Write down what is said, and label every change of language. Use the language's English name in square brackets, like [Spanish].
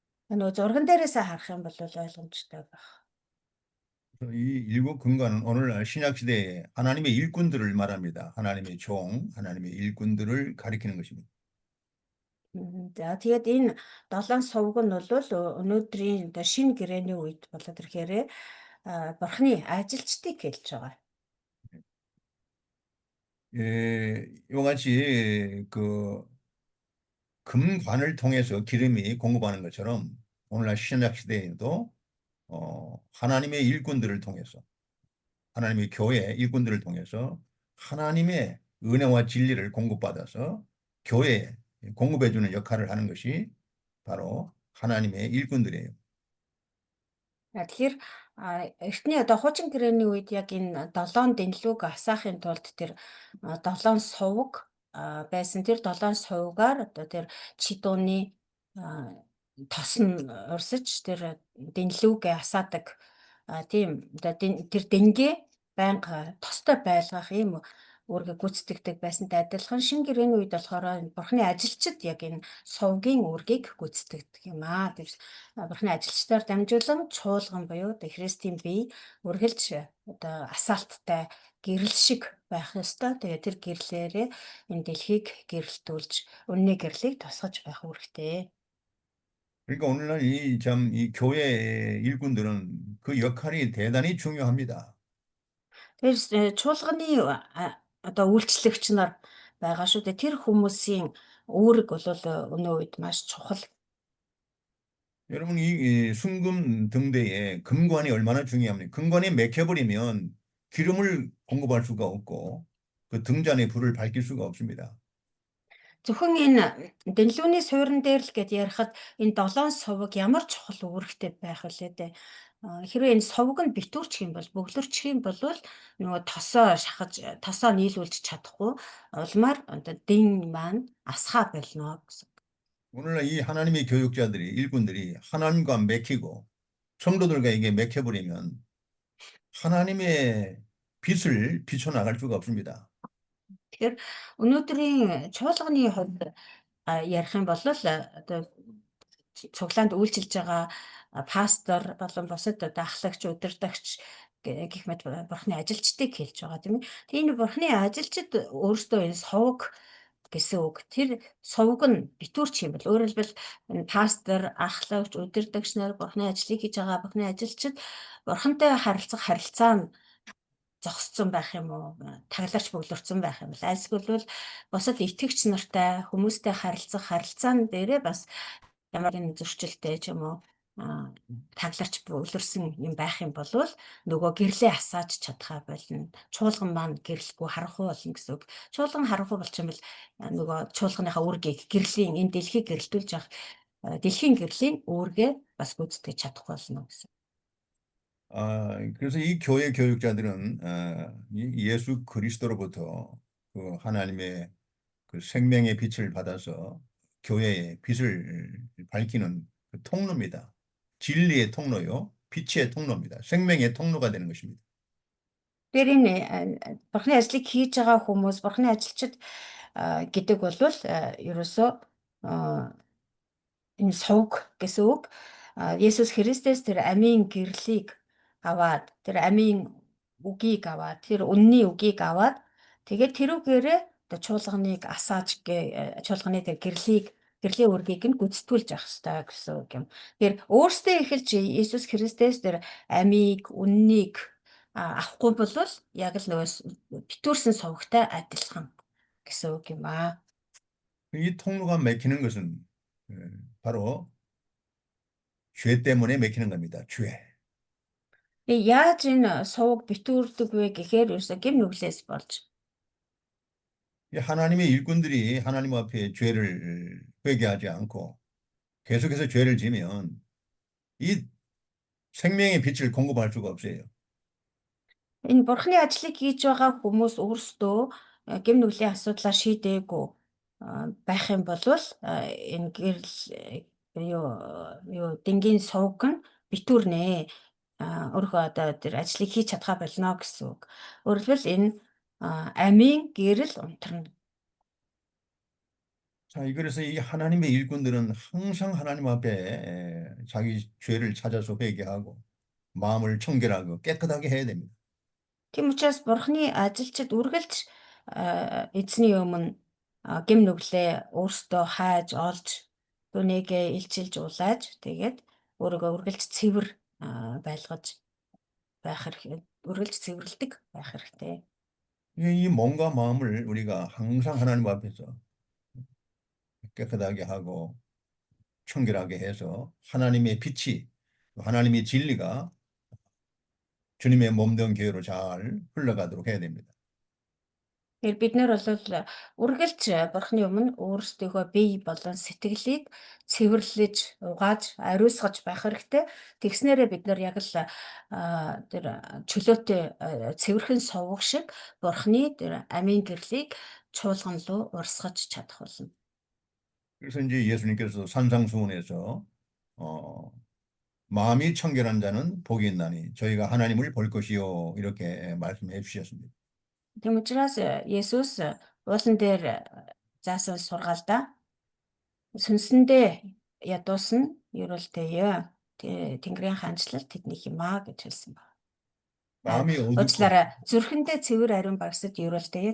[Mongolian] Нөгөө зурган дээрээсээ харах юм бол ойлгомжтой байх. [Korean] 이 일곱 금관은 오늘날 신약 시대에 하나님의 일꾼들을 말합니다. 하나님의 종, 하나님의 일꾼들을 가리키는 것입니다. [Mongolian] За тэгээд энэ 7 сувг нь бол өнөөдрийн одоо шинэ гэрээний үед болоод ирэхээр бурхны ажилчдыг хэлж байгаа. [Korean] 이와 같이 그 금관을 통해서 기름이 공급하는 것처럼 오늘날 신약 시대에도 하나님의 일꾼들을 통해서 하나님의 교회 일꾼들을 통해서 하나님의 은혜와 진리를 공급받아서 교회에 공급해주는 역할을 하는 것이 바로 하나님의 일꾼들이에요. [Mongolian] Тэгэхээр эртний одоо хуучин гэрээний үед яг энэ 7 дэнлүүг асаахын тулд тэр 7 сувг байсан. Тэр 7 сувгаар одоо тэр чидууны тос нь урсаж тэр дэнлүүгээ асаадаг. Тийм одоо тэр дэнгээ байнга тостой байлгах ийм өөрийгөө гүйцэтгэдэг байсантай адилхан шинэ гэрээний үед болохоор Бурхны ажилчид яг энэ совгийн үүргийг гүйцэтгэдэг юм аа. Тэр Бурхны ажилчдаар дамжуулан чуулган буюу одоо Христийн бие үргэлж одоо асаалттай гэрэл шиг байх ёстой. Тэгээ тэр гэрлээрээ энэ дэлхийг гэрэлтүүлж, үнний гэрлийг тусгаж байх үүрэгтэй. [Korean] 그러니까 오늘날 이 교회의 일꾼들은 그 역할이 대단히 중요합니다. [Mongolian] Тэгэхээр чуулганы одоо үйлчлэгч нар байгаа шүү дээ. Тэр хүмүүсийн үүрэг бол өнөө үед маш чухал. [Korean] 여러분, 이 순금 등대에 금관이 얼마나 중요합니까? 금관이 맥혀버리면 기름을 공급할 수가 없고 그 등잔에 불을 밝힐 수가 없습니다. [Mongolian] Зөвхөн энэ дэлгүүрийн суурин дээр л гэд ярихад энэ 7 суваг ямар чухал үүрэгтэй байх вүлээ дээ. Хэрвээ энэ суваг нь битүүрчих юм бол, бөглөрчих юм бол нөгөө тосоо шахаж, тосоо нийлүүлж чадахгүй улмаар одоо дэн маань асхаа болно гэсэн. [Korean] 오늘날 이 하나님의 교육자들이, 일꾼들이 하나님과 맥히고 성도들과 이게 맥혀버리면 하나님의 빛을 비춰나갈 수가 없습니다. [Mongolian] Тэгэхээр өнөөдрийн чуулганы хувьд ярих юм бол одоо цуглаанд үйлчилж байгаа пастор болон бусад одоо ахлагч, удирдагч гэх мэт Бурхны ажилчдыг хэлж байгаа тийм ээ. Тэгээ энэ Бурхны ажилчид өөрсдөө энэ совг гэсэн үг. Тэр совг нь битүүрч юм бол өөрөөр хэлбэл энэ пастор, ахлагч, удирдагч нар Бурхны ажлыг хийж байгаа Бурхны ажилчид Бурхантай харилцах харилцаа нь зогсцсон байх юм уу, тагларч бөглөрцөн байх юм бол альсгүй бол бусад итгэгч нартай хүмүүстэй харилцах харилцаан дээрээ бас ямар нэгэн зөрчилтэй ч юм уу тагларч бөглөрсөн юм байх юм бол нөгөө гэрлээ асааж чадхаа болно. Чуулган маань гэрлэхгүй харанхуй болно гэсэн үг. Чуулган харанхуй болчихвол нөгөө чуулганыхаа үүргийг гэрлийн энэ дэлхийг гэрэлтүүлж явах дэлхийн гэрлийн үүргээ бас гүйцэтгэж чадахгүй болно гэсэн. [Korean] 그래서 이 교회 교육자들은 예수 그리스도로부터 그 하나님의 그 생명의 빛을 받아서 교회의 빛을 밝히는 그 통로입니다. 진리의 통로요, 빛의 통로입니다. 생명의 통로가 되는 것입니다. [Mongolian] Тэр энэ Бурхны ажлыг хийж байгаа хүмүүс, Бурхны ажилчид гэдэг бол ерөөсөө энэ сувг гэсэн үг. Есүс Христос тэр амийн гэрлийг аваад, тэр амийн үгийг аваад, тэр үнний үгийг аваад тэгээд тэрүүгээрээ одоо чуулганыг асааж чуулганы тэр гэрлийн үргийг нь гүйцэтгүүлж явах хэрэгтэй гэсэн үг юм. Тэр өөртөө эхэлж Есүс Христос тэр амийг, үннийг авахгүй бол яг л нөгөө битүүрсэн сувгтай адилхан гэсэн үг юм аа. [Korean] 이 통로가 막히는 것은 바로 죄 때문에 막히는 겁니다. 죄. [Mongolian] Яаж энэ сувг битүүрдэг вэ гэхээр ерөөсө гэм нүглээс болж. [Korean] 하나님의 일꾼들이 하나님 앞에 죄를 회개하지 않고 계속해서 죄를 지면 이 생명의 빛을 공급할 수가 없어요. [Mongolian] Энэ Бурхны ажлыг хийж байгаа хүмүүс өөрсдөө гэм нүглийн асуудлаа шийдээгүй байх юм бол энэ гэрэл юу дэнгийн сувг нь битүүрнэ. Өөрөө одоо тэр ажлыг хийж чадхаа болно гэсэн үг. Өөрөлдвөл энэ амийн гэрэл унтарна. [Korean] 자, 그래서 이 하나님의 일꾼들은 항상 하나님 앞에 자기 죄를 찾아서 회개하고 마음을 청결하고 깨끗하게 해야 됩니다. [Mongolian] Тийм учраас Бурхны ажилчид үргэлж эзний өмнө гэм нүглээ өөрсдөө хайж олж түүнийгээ илчилж улааж тэгээд өөрийгөө үргэлж цэвэр байлгаж байх хэрэгтэй. үргэлж цэвэрлдэг байх хэрэгтэй. [Korean] 이 몸과 마음을 우리가 항상 하나님 앞에서 깨끗하게 하고 청결하게 해서 하나님의 빛이, 하나님의 진리가 주님의 몸된 교회로 잘 흘러가도록 해야 됩니다. [Mongolian] Тэгэхээр бид нэр бол үргэлж Бурхны өмнө өөрсдийнхөө бие болон сэтгэлийг цэвэрлэж, угааж, ариусгаж байх хэрэгтэй. Тэгснээрээ бид нар яг л тэр чөлөөтэй цэвэрхэн сувг шиг Бурхны тэр амийн гэрлийг чуулган руу урсгаж чадах болно. [Korean] 그래서 이제 예수님께서 산상수훈에서 마음이 청결한 자는 복이 있나니 저희가 하나님을 볼 것이요 이렇게 말씀해 주셨습니다. [Mongolian] Тийм учраас Есүс уулан дээр заасан сургаалдаа сүнсэндээ ядуусан ерөөлтэйе. Тэнгэрийн хаанчлал тэднийх юм аа гэж хэлсэн байна. [Korean] 마음이 어둡고 [Mongolian] Уучлаарай. Зүрхэндээ цэвэр ариун багсад ерөөлтэйе.